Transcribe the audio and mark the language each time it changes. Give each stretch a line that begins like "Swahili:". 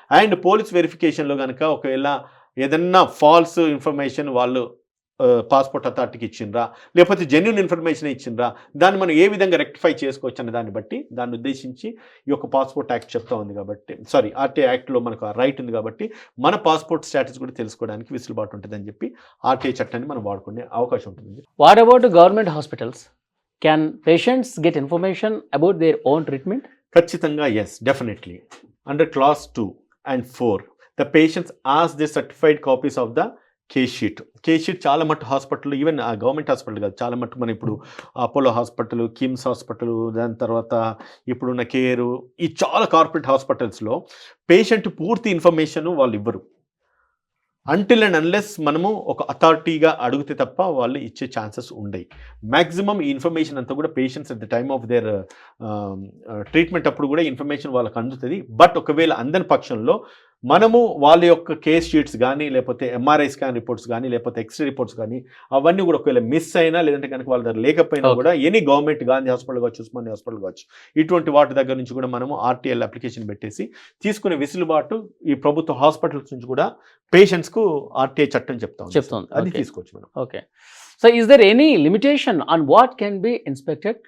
Telugu: And police వెరిఫికేషన్లో కనుక ఒకవేళ ఏదన్నా ఫాల్స్ ఇన్ఫర్మేషన్ వాళ్ళు పాస్పోర్ట్ అథారిటీకి ఇచ్చిండ్రా లేకపోతే జెన్యూన్ ఇన్ఫర్మేషన్ ఇచ్చిండ్రా, దాన్ని మనం ఏ విధంగా రెక్టిఫై చేసుకోవచ్చు అనే దాన్ని బట్టి దాన్ని ఉద్దేశించి ఈ యొక్క పాస్పోర్ట్ యాక్ట్ చెప్తా ఉంది కాబట్టి ఆర్టీఐ యాక్ట్లో మనకు రైట్ ఉంది కాబట్టి మన పాస్పోర్ట్ స్టేటస్ కూడా తెలుసుకోవడానికి వెసులుబాటు ఉంటుందని చెప్పి ఆర్టీఐ చట్టాన్ని మనం వాడుకునే అవకాశం ఉంటుంది.
English: What about government hospitals? Can patients get information about their own treatment? ఖచ్చితంగా yes, definitely. Under class 2 and 4 the patients ask the certified copies of the case sheet
Telugu: చాలా మట్టు హాస్పిటల్, ఈవెన్ గవర్నమెంట్ హాస్పిటల్ కాదు, చాలా మట్టు మనం ఇప్పుడు Apollo hospital, KIMS hospital, దాని తర్వాత ఇప్పుడున్న కేరు, ఈ చాలా కార్పొరేట్ హాస్పిటల్స్లో పేషెంట్ పూర్తి ఇన్ఫర్మేషన్ వాళ్ళు ఇవ్వరు.
English: until and unless
Telugu: మనము ఒక అథారిటీగా అడిగితే తప్ప వాళ్ళు ఇచ్చే ఛాన్సెస్ ఉండయి. మ్యాక్సిమం ఈ ఇన్ఫర్మేషన్ అంతా కూడా patients
English: at the time of their treatment
Telugu: అప్పుడు కూడా ఇన్ఫర్మేషన్ వాళ్ళకి అందుతుంది. బట్ ఒకవేళ అందని పక్షంలో మనము వాళ్ళ యొక్క కేస్ షీట్స్ కానీ, లేకపోతే ఎంఆర్ఐ స్కాన్ రిపోర్ట్స్ కానీ, లేకపోతే ఎక్స్రే రిపోర్ట్స్ కానీ, అవన్నీ కూడా ఒకవేళ మిస్ అయినా, లేదంటే కనుక వాళ్ళ దగ్గర లేకపోయినా కూడా ఎనీ గవర్నమెంట్ గాంధీ హాస్పిటల్ కావచ్చు, ఉస్మానియా హాస్పిటల్ కావచ్చు, ఇటువంటి వాటి దగ్గర నుంచి కూడా మనము ఆర్టీఎల్ అప్లికేషన్ పెట్టేసి తీసుకునే వెసులుబాటు ఈ ప్రభుత్వ హాస్పిటల్స్ నుంచి కూడా పేషెంట్స్కు ఆర్టీఐ చట్టం చెప్తుంది. అది తీసుకోవచ్చు మనం.
English: Okay. So is there any limitation on what can be inspected?